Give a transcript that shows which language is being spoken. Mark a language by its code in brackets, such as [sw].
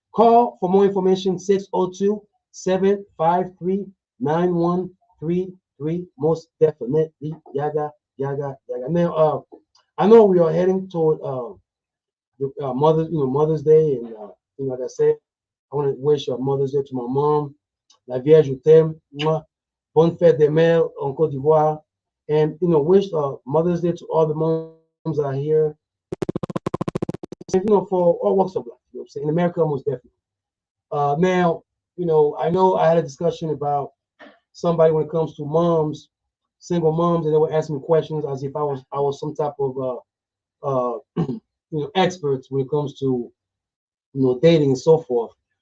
[en] Call for more information, 602-753-9133. Most definitely, Yaggah, Yaggah, Yaggah. Now, I know we are heading toward Mother's Day, and like I said, I want to wish Mother's Day to my mom. [fr] La Vierge, je t'aime. Mwah. Bonne fête des mères en Côte d'Ivoire. [en] And wish Mother's Day to all the moms that are here. For all walks of life. You know what I'm saying? In America, most definitely. Now, I know I had a discussion about somebody when it comes to moms, single moms, and they were asking me questions as if I was some type of experts when it comes to dating and so forth.